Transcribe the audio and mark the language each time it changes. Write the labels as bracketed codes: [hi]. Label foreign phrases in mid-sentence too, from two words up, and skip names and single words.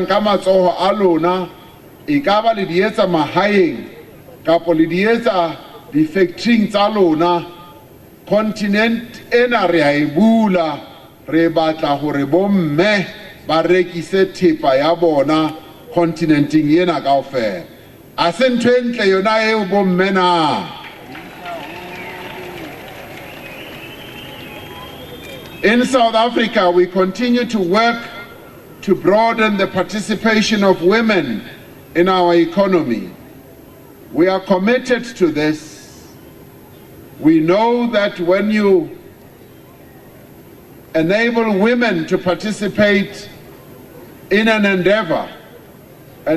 [st] ka matsoho a lona e ka ba le di etsa mahaeng kapo le di etsa di-factoring tsa lona continent ena re a e bula re batla gore bomme ba rekise thepa ya bona continenting ena kaofela a se ntho e ntle yona eo bomme na [en] In South Africa, we continue to work to broaden the participation of women in our economy. We are committed to this. We know that when you enable women to participate in an endeavor, and